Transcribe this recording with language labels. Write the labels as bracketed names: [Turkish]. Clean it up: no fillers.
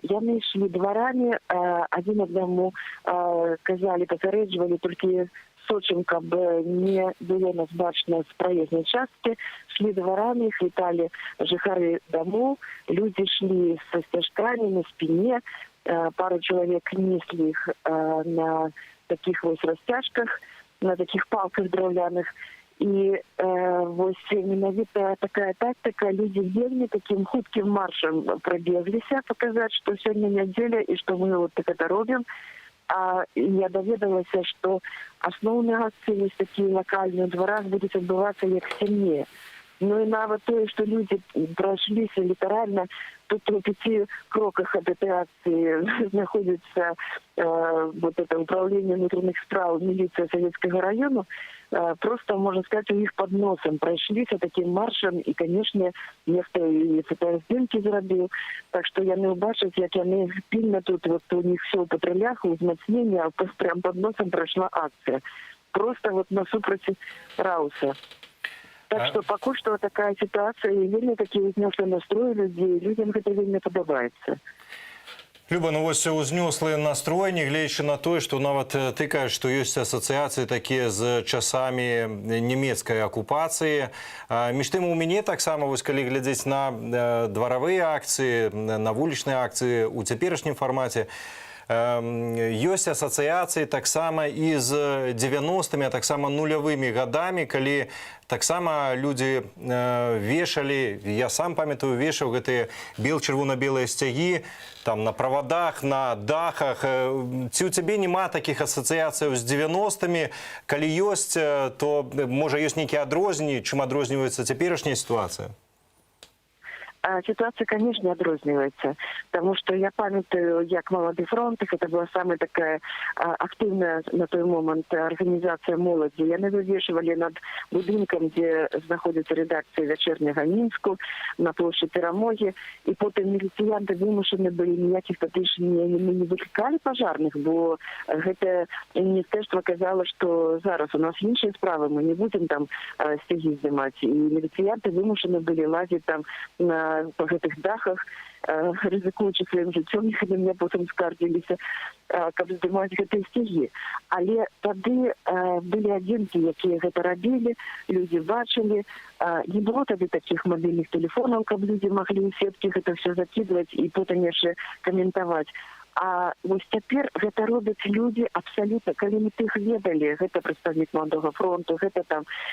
[Belarusian] Яны ішлі дворами, адзін аднаму казалі, папярэджвалі, толькі сочым, каб не было нас бачна з праезнай часткі, шлі дворами, хвіталі жыхары домов, люди шлі са сцяжкамі на спине, [Russian] пару человек несли их на таких вот растяжках, на таких палках драўляных. І вось менавіта такая тактика, люди вельмі таким хутким маршем пробегліся, показать, что сегодня неделя и что мы вот так это робим. А я даведалася, что основные акции есть такие локальные в дворах будут отбываться як сильнее. Ну и нават то, что люди прошлись литерально, тут в 5 кроках от этой акции находится вот это управление внутренних справ, милиция Советского района, просто, можно сказать, у них под носом прошлись таким маршем, и, конечно, нехто и фотоздымки зробил. Так что я не убачить, як они пильно тут, вот у них все в патрулях, узмацнение, а прям под носом прошла акция. Просто вот насупроти Рауса. Так что пока что такая ситуация, и вельмі такие узнеслые настрои людей, людям это вельмі подобається. [Belarusian] Люба, ну вось узнеслые настрой, нягледзячы на тое, што нават ты кажаш, што ёсць асацыяцыі такія з часамі нямецкай акупацыі. Між тым у мяне таксама, вось калі глядзець на дваравыя акцыі, на вулічныя акцыі ў цяперашнім фармаце, ёсць асацыяцыі таксама і з 90-мі, а таксама нулявымі гадамі, калі таксама людзі вешалі, я сам памятаю, вешаў гэтыя чырвона-белыя сцягі там на правадах, на дахах. Ці ў цябе няма такіх асацыяцыяў з 90-мі? Калі ёсць, то можа ёсць нейкія адрозненні, чым адрозніваецца цяперашняя ситуацыя? [Russian] Ситуация, конечно, отрознивается, потому что я памятаю, як «Молодый фронт», это была самая такая активная на той момент организация молоді. Яны вывешивали над будинком, где находится редакция «Вечернего Минску», на площади Перамоги, и потом милициянты вымушены были, никаких не выкликали пожарных, бо это министерство казало, что зараз у нас іншие справы, мы не будем там стяги снимать, и милициянты вымушены были лазить там по гэтых дахах, [Belarusian] рызыкуючы сваім жыццём, яны мне потым скардзіліся, каб здымаць гэтыя сцягі. Але тады былі адзінкі, якія гэта рабілі, людзі бачылі. Не было тады такіх мабільных тэлефонаў, каб людзі маглі ў сеткі гэта все закідваць і потым яшчэ каментаваць. А вось цяпер гэта робяць людзі абсалютна, калі мы тых ведалі, гэта прадстаўнік «Молодого фронту», гэта там.